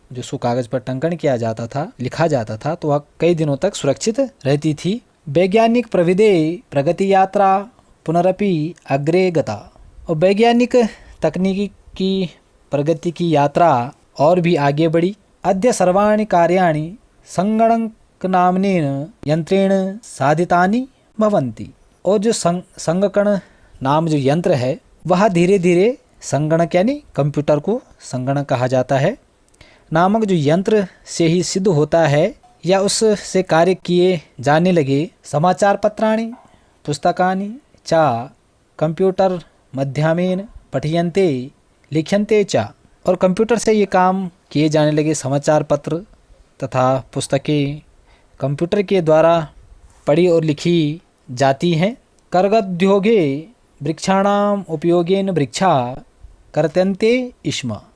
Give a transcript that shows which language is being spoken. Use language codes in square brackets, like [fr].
[hi] जो सो कागज पर टंकण किया जाता था लिखा जाता था तो वह कई दिनों तक सुरक्षित रहती थी। [sa] वैज्ञानिक प्रविधे प्रगति यात्रा पुनरपि अग्रे गता। [hi] और वैज्ञानिक तकनीकी की प्रगति की यात्रा और भी आगे बढ़ी। [sa] अद्य सर्वाणि कार्याणि संगणकनाम्नेन यंत्रेण साधितानि भवन्ति। [hi] और जो संगणक नाम जो यंत्र है वह धीरे धीरे संगणक यानी कंप्यूटर को संगणक कहा जाता है नामक जो यंत्र से ही सिद्ध होता है या उससे कार्य किए जाने लगे। [sa] समाचार पत्राणि पुस्तकानि च कंप्यूटर माध्यमेन पठ्यन्ते लिख्यन्ते च। [hi] और कंप्यूटर से ये काम किए जाने लगे। समाचार पत्र तथा पुस्तकें कंप्यूटर के द्वारा पढ़ी और लिखी जाती हैं। [sa] कर्गोद्योगे वृक्षाणाम उपयोगेन वृक्षा कर्तन्ते स्म।